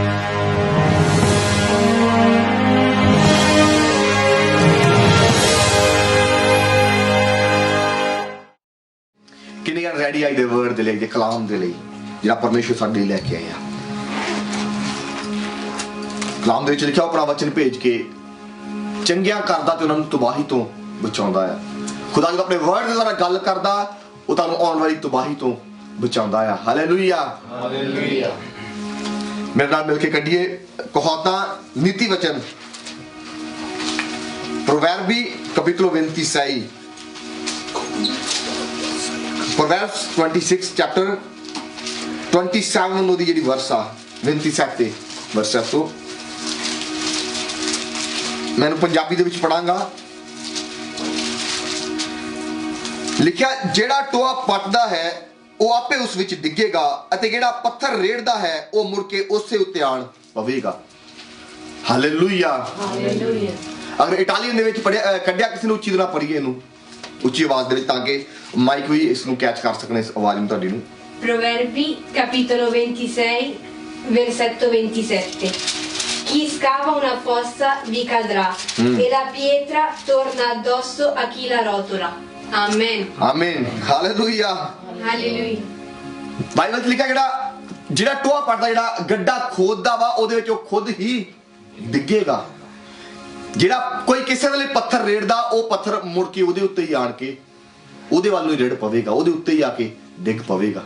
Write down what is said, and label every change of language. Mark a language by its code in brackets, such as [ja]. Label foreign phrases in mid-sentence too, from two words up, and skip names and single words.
[pa] ਕਿੰਨੇ ਜਣ ਰੈਡੀ ਆਈ ਦੇ ਵਰਡ ਦੇ ਲਈ, ਕਲਾਮ ਦੇ ਲਈ ਜਿਹੜਾ ਪਰਮੇਸ਼ਵਰ ਸਾਡੇ ਲਈ ਲੈਕੇ ਆਇਆ। ਕਲਾਮ ਦੇ ਵਿੱਚ ਲਿਖਿਆ ਆਪਣਾ ਵਚਨ ਭੇਜ ਕੇ ਚੰਗਿਆਂ ਕਰਦਾ ਤੇ ਉਨ੍ਹਾਂ ਨੂੰ ਤਬਾਹੀ ਤੋਂ ਬਚਾਉਂਦਾ ਹੈ। ਖ਼ੁਦਾ ਜੋ ਆਪਣੇ ਵਰਡ ਦੇ ਦੁਆਰਾ ਗੱਲ ਕਰਦਾ ਉਹ ਤੁਹਾਨੂੰ ਆਉਣ ਵਾਲੀ ਤਬਾਹੀ ਤੋਂ ਬਚਾਉਂਦਾ ਆ। ਹਾਲੇਲੂਇਆ ਹਾਲੇਲੂਇਆ। ਮੇਰੇ ਨਾਲ ਮਿਲ ਕੇ ਕੱਢੀਏ ਕਹਾਵਤਾਂ ਨੀਤੀ ਵਚਨ [it] Proverbi capítulo 26 [en] Proverbs 26 chapter 27 [pa] ਉਹਦੀ ਜਿਹੜੀ ਵਰਸ ਆ 27 ਵਰਸ ਤੋਂ ਮੈਨੂੰ ਪੰਜਾਬੀ ਦੇ ਵਿੱਚ ਪੜਾਂਗਾ। ਲਿਖਿਆ ਜਿਹੜਾ ਟੋਆ ਪੱਟਦਾ ਹੈ ਉਹ ਆਪੇ ਉਸ ਵਿੱਚ ਡਿੱਗੇਗਾ ਅਤੇ ਜਿਹੜਾ ਪੱਥਰ ਰੇੜਦਾ ਹੈ ਉਹ ਮੁੜ ਕੇ ਉਸੇ ਉੱਤੇ ਆਣ ਪਵੇਗਾ। ਹਾਲੇਲੂਇਆ ਹਾਲੇਲੂਇਆ। ਅਗਰ ਇਟਾਲੀਅਨ ਦੇ ਵਿੱਚ ਪੜਿਆ ਕੱਢਿਆ ਕਿਸੇ ਨੂੰ ਉੱਚੀ ਤਰ੍ਹਾਂ ਪੜੀਏ ਇਹਨੂੰ ਉੱਚੀ ਆਵਾਜ਼ ਦੇ ਵਿੱਚ ਤਾਂ ਕਿ ਮਾਈਕ ਵੀ ਇਸ ਨੂੰ ਕੈਚ ਕਰ ਸਕਣ ਇਸ ਆਵਾਜ਼ ਨੂੰ ਤੁਹਾਡੀ ਨੂੰ। [it] Proverbi capitolo 26 versetto 27. Chi scava una fossa vi cadrà e la pietra torna addosso a chi la rotola. Amen. [pa] ਆਮੀਨ ਹਾਲੇਲੂਇਆ ਹਾਲੇਲੂਇਆ। ਬਾਈਬਲ 'ਚ ਲਿਖਿਆ ਜਿਹੜਾ ਟੋਆ ਪੱਟਦਾ ਜਿਹੜਾ ਗੱਡਾ ਖੋਦਦਾ ਵਾ ਉਹਦੇ ਵਿੱਚ ਉਹ ਖੁਦ ਹੀ ਡਿੱਗੇਗਾ। ਜਿਹੜਾ ਕੋਈ ਕਿਸੇ ਦੇ ਲਈ ਪੱਥਰ ਰੇੜਦਾ ਉਹ ਪੱਥਰ ਮੁੜ ਕੇ ਉਹਦੇ ਉੱਤੇ ਹੀ ਆਣ ਕੇ ਉਹਦੇ ਵੱਲ ਨੂੰ ਰੇੜ ਪਵੇਗਾ, ਉਹਦੇ ਉੱਤੇ ਹੀ ਆ ਕੇ ਡਿੱਗ ਪਵੇਗਾ।